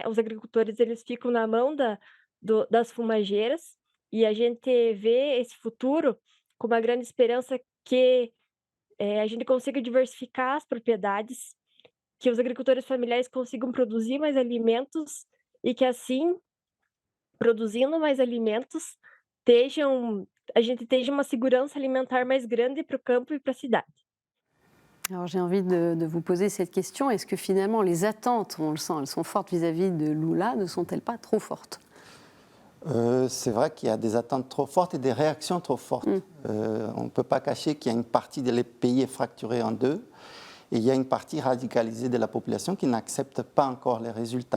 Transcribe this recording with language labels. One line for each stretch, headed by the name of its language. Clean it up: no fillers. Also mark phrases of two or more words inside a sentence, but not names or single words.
Portuguese: Os agricultores, eles ficam na mão das fumageiras, e a gente vê esse futuro com uma grande esperança que a gente consiga diversificar as propriedades, que os agricultores familiares consigam produzir mais alimentos e que assim, produzindo mais alimentos, a gente tenha uma segurança alimentar mais grande para o campo e para a cidade.
French: Alors j'ai envie de vous poser cette question. Est-ce que finalement les attentes, on le sent, elles sont fortes vis-à-vis de Lula, ne sont-elles pas trop fortes? C'est vrai qu'il y a des attentes trop fortes et des réactions trop fortes. On ne peut pas cacher qu'il y a une partie des pays est fracturée en deux et il y a une partie radicalisée de la population qui n'accepte pas encore les résultats.